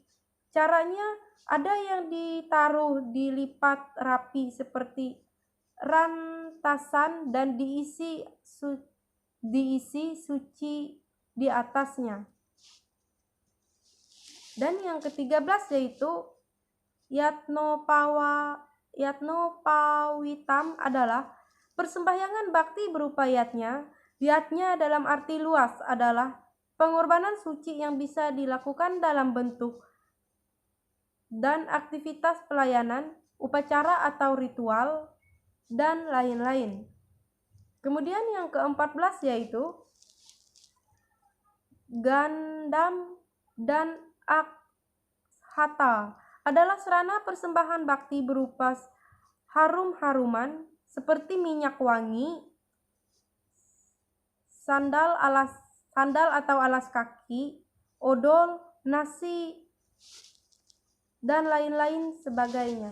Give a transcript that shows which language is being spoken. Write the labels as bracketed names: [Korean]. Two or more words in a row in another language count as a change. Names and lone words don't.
[Indonesian] Caranya ada yang ditaruh dilipat rapi seperti rantasan dan diisi suci di atasnya. Dan yang ke-13 yaitu Yatnopawitam adalah persembahyangan bakti berupa yatnya. Yatnya dalam arti luas adalah pengorbanan suci yang bisa dilakukan dalam bentuk dan aktivitas pelayanan, upacara atau ritual, dan lain-lain. Kemudian yang ke-14 yaitu Gandam dan Akhata adalah sarana persembahan bakti berupa harum-haruman seperti minyak wangi, sandal atau alas kaki, odol, nasi, dan lain-lain sebagainya.